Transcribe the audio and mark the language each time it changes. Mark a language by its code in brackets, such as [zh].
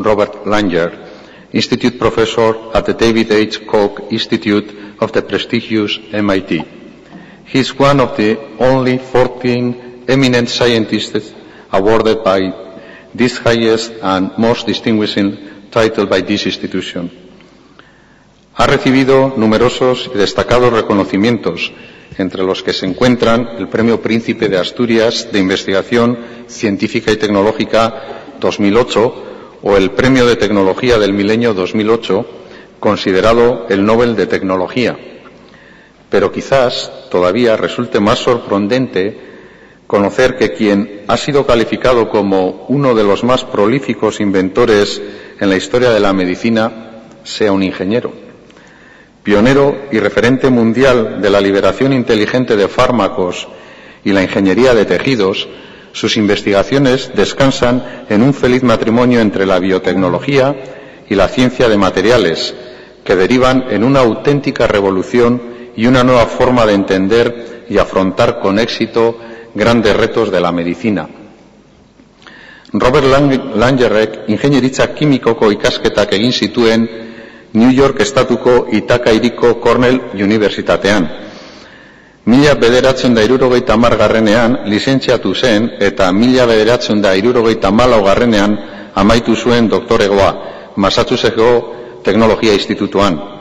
[en] Robert Langer, Institute Professor at the David H. Koch Institute of the prestigious MIT. He is one of the only 14 eminent scientists awarded by this highest and most distinguishing title by this institution. [es] Ha recibido numerosos y destacados reconocimientos, entre los que se encuentran el Premio Príncipe de Asturias de Investigación Científica y Tecnológica 2008 o el Premio de Tecnología del Milenio 2008, considerado el Nobel de Tecnología. Pero quizás todavía resulte más sorprendente conocer que quien ha sido calificado como uno de los más prolíficos inventores en la historia de la medicina sea un ingeniero. Pionero y referente mundial de la liberación inteligente de fármacos y la ingeniería de tejidos, sus investigaciones descansan en un feliz matrimonio entre la biotecnología y la ciencia de materiales, que derivan en una auténtica revolución y una nueva forma de entender y afrontar con éxito grandes retos de la medicina. [eu] Robert Langerrek ingeniaritza kimikoko ikasketak egin zituen New York estatuko Ithaca hiriko Cornell Unibertsitatean. 1970 lizentziatu zen eta 1974 amaitu zuen doktoregoa Massachusettseko Teknologia Institutuan.